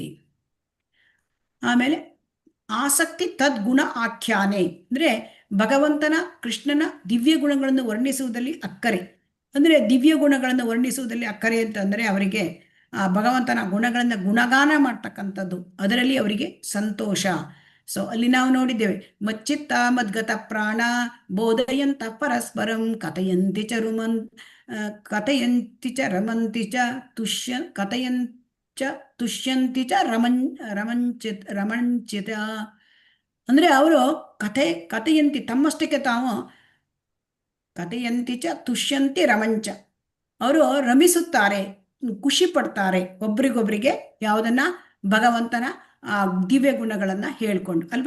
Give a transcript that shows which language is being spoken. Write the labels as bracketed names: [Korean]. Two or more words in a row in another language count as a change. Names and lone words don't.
[Kannada] ಆಮೇಲೆ [Sanskrit] ಆಸಕ್ತಿ ತದ್ಗುಣ ಆಖ್ಯಾನೆ [Kannada] ಅಂದರೆ ಭಗವಂತನ ಕೃಷ್ಣನ ದಿವ್ಯ ಗುಣಗಳನ್ನು ವರ್ಣಿಸುವುದರಲ್ಲಿ ಅಕ್ಕರೆ. ಅಂದರೆ ದಿವ್ಯ ಗುಣಗಳನ್ನು ವರ್ಣಿಸುವುದರಲ್ಲಿ ಅಕ್ಕರೆ ಅಂತಂದರೆ ಅವರಿಗೆ ಆ ಭಗವಂತನ ಗುಣಗಳನ್ನು ಗುಣಗಾನ ಮಾಡ್ತಕ್ಕಂಥದ್ದು, ಅದರಲ್ಲಿ ಅವರಿಗೆ ಸಂತೋಷ. ಸೊ ಅಲ್ಲಿ ನಾವು ನೋಡಿದ್ದೇವೆ, [Sanskrit] ಮಚ್ಚಿತ್ತ ಮದ್ಗತ ಪ್ರಾಣ ಬೋಧಯಂತ ಪರಸ್ಪರಂ ಕಥಯಂತಿ ಚ ರಮಂತಿ ಚ ತುಷ್ಯಂತಿ ಚ ರಮಂಚಿತ [Kannada] ಅಂದರೆ ಅವರು ಕಥೆಯಂತಿ ತಮ್ಮಷ್ಟಕ್ಕೆ ತಾವು [Sanskrit] ಕಥೆಯಂತಿ ಚ ತುಷ್ಯಂತಿ ರಮಂಚ [Kannada] ಅವರು ರಮಿಸುತ್ತಾರೆ, ಖುಷಿ ಪಡ್ತಾರೆ ಒಬ್ರಿಗೊಬ್ರಿಗೆ ಯಾವುದನ್ನ ಭಗವಂತನ ದಿವ್ಯ ಗುಣಗಳನ್ನ ಹೇಳ್ಕೊಂಡು ಅಲ್ವಾ.